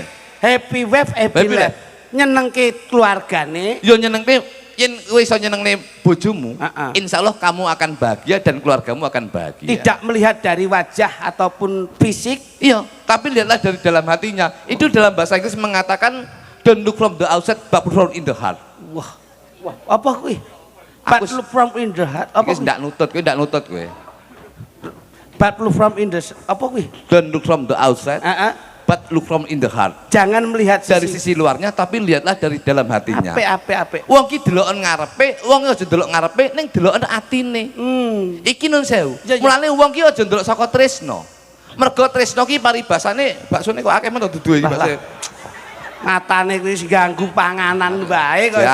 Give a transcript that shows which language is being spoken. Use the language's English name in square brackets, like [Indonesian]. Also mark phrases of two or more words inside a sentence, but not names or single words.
[English] Happy wife, happy Happy life. [Javanese] Nyenengke keluargane. Yo nyenengke yen kowe iso nyenengne bojomu, Heeh. [Arabic] insya Allah [Indonesian] kamu akan bahagia dan keluargamu akan bahagia. Tidak melihat dari wajah ataupun fisik. Iya, tapi lihatlah dari dalam hatinya. Itu dalam bahasa Inggris mengatakan [English] don't look from the outside but from in the heart. [Javanese] Wah, apa kuwi? [English] But [Javanese] Aku- [English] look from in the heart. [Javanese] Apa Kowe kuwi? ndak nutut kowe. [English] But look from in the [Javanese] apa kuwi? [English] Don't look from the outside [Javanese] Heeh. [English] but look from in the heart. [Indonesian] Jangan melihat Dari sisi luarnya tapi lihatlah dari dalam hatinya. [Javanese] Ape. Wong ki deloken ngarepe, wong aja delok ngarepe ning deloken atine. Iki nun sewu. Ya, ya. Mulane wong ki aja ndelok saka tresno. Mergo tresno ki paribasane baksone kok akeh men dudu iki Lah, bakso. Matane kuwi wis ganggu panganan bae kok.